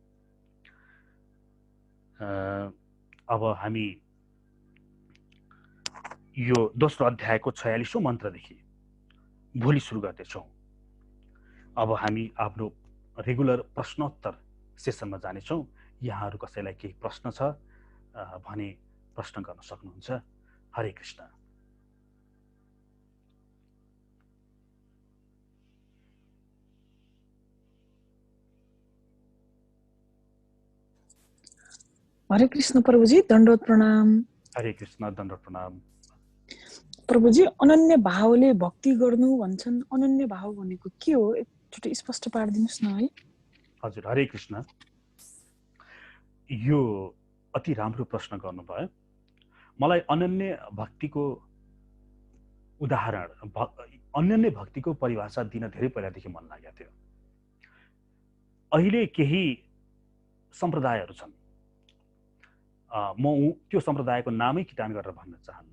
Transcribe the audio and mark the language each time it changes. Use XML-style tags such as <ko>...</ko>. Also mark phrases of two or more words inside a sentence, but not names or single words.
<ne>अब हामी यो दोस्रो अध्यायको 46औं मन्त्रदेखि भोलि सुरु गर्दैछौँ। अब हामी आफ्नो रेगुलर प्रश्नोत्तर सेसनमा जानेछौँ। यहाँहरू कसैलाई केही प्रश्न छ भने प्रश्न गर्न सक्नुहुन्छ। हरे कृष्ण। हरे कृष्ण प्रभुजी, दण्डवत प्रणाम। हरे कृष्ण, दण्डवत प्रणाम। प्रभुजी, अनन्य भावले भक्ति गर्नु भन्छन्। अनन्य भाव भनेको के हो? एकचोटि स्पष्ट पारिदिनुस् न है। हजुर, हरे कृष्ण। यो अति राम्रो प्रश्न गर्नुभयो। मलाई अनन्य भक्तिको परिभाषा दिन धेरै पहिलादेखि मन लागेको थियो। अहिले केही सम्प्रदायहरू छन्, म त्यो सम्प्रदायको नामै किटान गरेर भन्न चाहन्न।</ne>